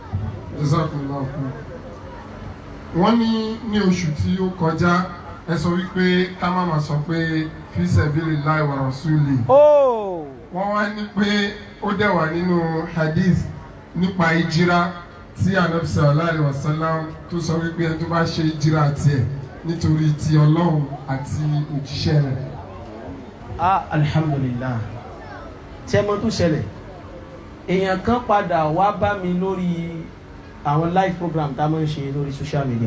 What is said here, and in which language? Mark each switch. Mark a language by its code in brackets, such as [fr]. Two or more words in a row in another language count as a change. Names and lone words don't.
[yo] Wọ́n ní oṣù tí ó kọjá ẹ sọ wípé ká má máa sọ pé [ar] في سبيل الله ورسوله. [yo] Wọ́n wá ní pé ó dẹ̀ wà nínú hadith nípa ìjírá tí Ànábì [ar] صلى الله عليه وسلم [yo] tó sọ wípé ẹni tó bá ṣe ìjírá tiẹ̀ nítorí ti Ọlọ́run àti òjíṣẹ́ rẹ̀. Alhamdulillah tí ẹ mọ̀ tó ṣẹlẹ̀ èèyàn kan padà wá bá mi lórí àwọn [en] live program [yo] tá a máa ń ṣe lórí [en] social media.